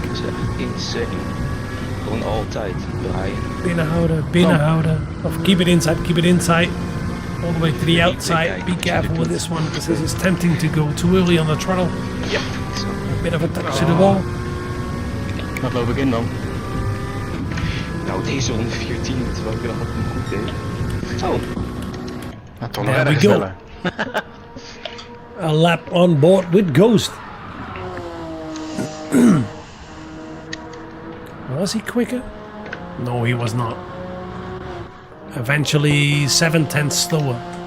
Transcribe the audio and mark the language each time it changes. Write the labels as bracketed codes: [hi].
[nl] Gewoon altijd draaien. Binnenhouden. Of [en] keep it inside. All the way to the outside. Be careful with this one because this is tempting to go too early on the throttle. Yep. A bit of a touch to the wall. [nl] Wat loop ik in dan? Nou, deze 114, terwijl ik dacht dat het hem goed deed. Zo. Nou, toch nog [en] There we [nl] erg [en] go. [nl] sneller. [en] A lap on board with Ghost. Was he quicker? No, he was not. Eventually 7/10 slower.